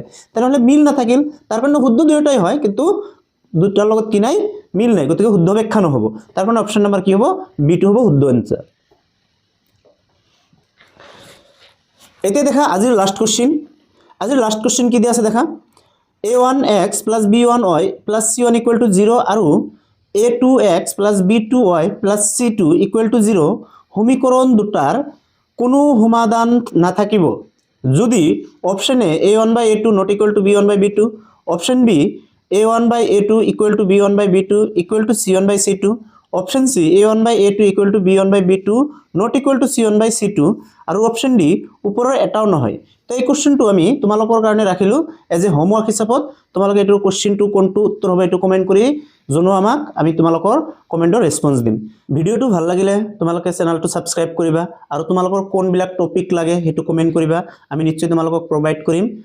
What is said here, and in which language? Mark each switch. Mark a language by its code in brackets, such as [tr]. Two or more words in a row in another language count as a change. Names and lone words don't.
[as] তেনেহ'লে মিল নাথাকিল, তাৰ কাৰণে শুদ্ধ দুয়োটাই হয় কিন্তু দুটাৰ লগত কি নাই, মিল নাই, গতিকে শুদ্ধ ব্যাখ্যা নহ'ব। তাৰ কাৰণে [en] option number [as] কি হ'ব, বিটো হ'ব শুদ্ধ এনসাৰ। এতিয়া দেখা আজিৰ [en] last question. [as] আজিৰ [en] last question [as] কি দিয়া আছে দেখা, [en] a1x plus b1y plus c1 equal to 0 আৰু a2x plus b2y plus c2 equal to 0 [as] সমীকৰণ দুটাৰ কোনো সমাধান নাথাকিব যদি [en] option A a1 by a2 not equal to b1 by b2, option B a1 by a2 equal to b1 by b2 equal to c1 by c2, option C a1 by a2 equal to b1 by b2 not equal to c1 by c2 আৰু option D [as] ওপৰৰ এটাও নহয়। তো এই কোশ্চিনটো আমি তোমালোকৰ কাৰণে ৰাখিলোঁ [en] as a homework [as] হিচাপত। তোমালোকে এইটো কোশ্চিনটো কোনটো উত্তৰ হ'ব এইটো কমেণ্ট কৰি জনোৱা আমাক, আমি তোমালোকৰ কমেণ্টৰ ৰেছপন্স দিম। ভিডিঅ'টো ভাল লাগিলে তোমালোকে চেনেলটো ছাবস্ক্ৰাইব কৰিবা আৰু তোমালোকৰ কোনবিলাক টপিক লাগে সেইটো কমেণ্ট কৰিবা, আমি নিশ্চয় তোমালোকক প্ৰভাইড কৰিম।